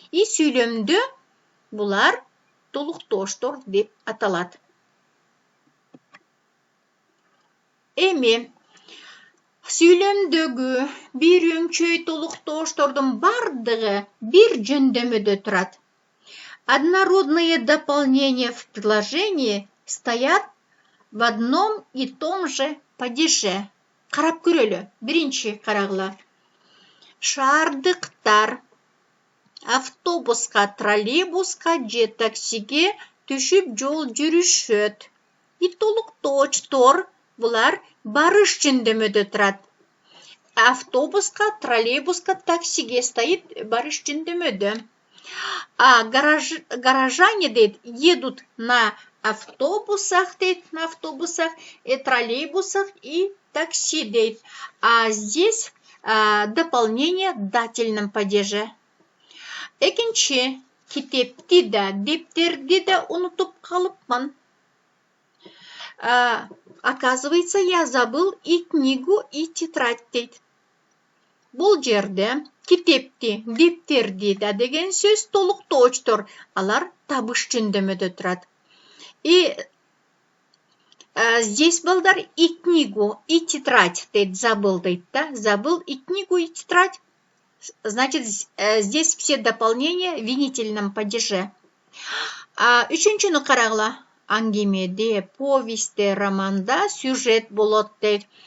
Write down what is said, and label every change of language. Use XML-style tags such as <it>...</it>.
<ky>И сүйлөмдө булар толуктооштор деп аталат. Эми сүйлөмдөгү бир үңчөй толуктооштордун бардыгы бир жөндөмөдө турат.</ky> <ru>Однородные дополнения в предложении стоят в одном и том же падеже.</ru> <ky>Карап көрөлү. Биринчи карагыла. Шаардыктар автобуска, троллейбуска же таксиге түшүп жол жүрүшөт. И толуктоочтор булар барыш жөндөмөдө турат. Автобуска, троллейбуска, таксиге стоит барыш жөндөмөдө.</ky> <ru>А горожане, дейт, едут на автобусах, дейт, на автобусах, троллейбусах и такси, дейт. А здесь дополнение в дательном падеже.</ru> <ky>Экинчи, китепти да, дептерди да унутуп калыпмын.</ky> <ru>Оказывается, я забыл и книгу, и тетрадь, дейт.</ru> <ky>Бул жерде китепти, дептерди да деген сөз толуктоочтор, алар табыш жөндөмөдө турат.</ky> <ru>И здесь,</ru> <ky>балдар,</ky> <ru>и книгу, и тетрадь, дейт, забыл, дейт, да, забыл и книгу, и тетрадь. Значит, здесь все дополнения в винительном падеже.</ru> <ky>Үчүнчүнү карагыла. Аңгемеде, повесте, романда сюжет болот, дейт.</ky>